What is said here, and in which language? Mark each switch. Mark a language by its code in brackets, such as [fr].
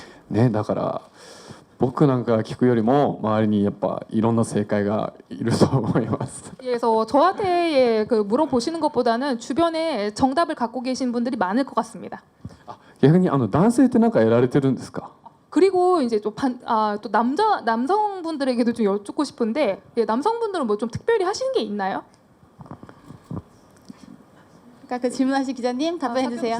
[ja] ね、だから僕なんか聞くよりも周りにやっぱいろんな正解がいると思います。 [ko] 그래서 저한테 물어보시는 것보다는 주변에 정답을 갖고 계신 분들이 많을 것 같습니다. [ja] 逆に男性って何かやられてるんですか？ [ko] 그리고 이제 또 남성분들에게도 좀 여쭙고 싶은데, 남성분들은 뭐 좀 특별히 하시는 게 있나요? 그러니까 그 질문하신 기자님 답변해 주세요.